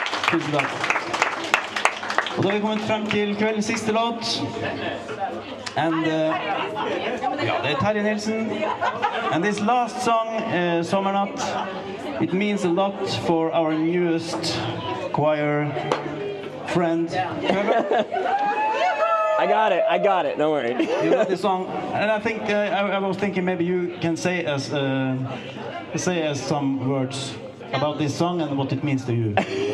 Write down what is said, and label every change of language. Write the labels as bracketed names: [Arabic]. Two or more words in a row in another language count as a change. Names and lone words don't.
[Norwegian] Tusen takk. Og da har vi kommet frem til kveldens siste låt. And, ja, det er Terje Nilsen. [English] And this last song, Sommernatt, it means a lot for our newest choir friend. I got it, don't worry. You got this song, and I think I was thinking maybe you can say us some words about this song and what it means to you.